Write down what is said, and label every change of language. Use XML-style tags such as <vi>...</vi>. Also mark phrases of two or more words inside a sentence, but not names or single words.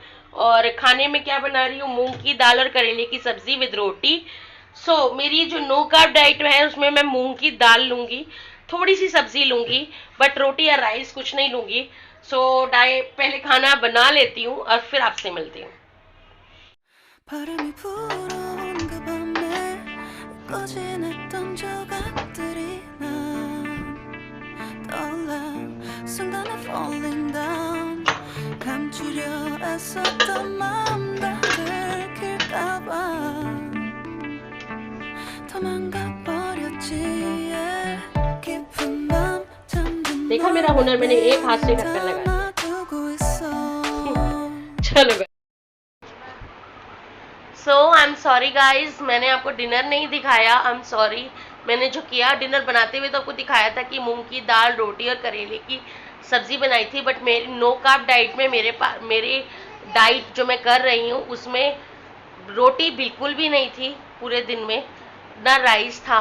<hi>और खाने में क्या बना रही हूँ, मूंग की दाल और करेले की सब्जी विद रोटी। सो मेरी जो</hi> <en>no carb diet</en> <hi>है उसमें मैं मूंग की दाल लूंगी, थोड़ी सी सब्जी लूंगी, बट रोटी या राइस कुछ नहीं लूंगी। सो पहले खाना बना लेती हूँ और फिर आपसे मिलती हूँ।</hi> <ko>바람이 불어온 그 밤에 꺼진했던 조각들이 난 떠올라 순간에</ko> <en>falling down</en> <ko>감추려 애썼던 마음 다 들킬까봐 도망가 버렸지 yeah. 깊은 밤 잠든</ko> <hi>देखा मेरा हुनर, मैंने एक हाथ से ढक्कन लगा दिया।</hi> <ko>담아두고 있어</ko> <hi>चलो</hi> <en>so I'm sorry guys,</en> <hi>मैंने आपको डिनर नहीं दिखाया।</hi> <en>I am sorry.</en> <hi>मैंने जो किया डिनर बनाते हुए तो आपको दिखाया था कि मूंग की दाल, रोटी और करेले की सब्जी बनाई थी, बट मेरी</hi> <en>no carb diet</en> <hi>में मेरे डाइट जो मैं कर रही हूँ उसमें रोटी बिल्कुल भी नहीं थी पूरे दिन में, ना राइस था।</hi>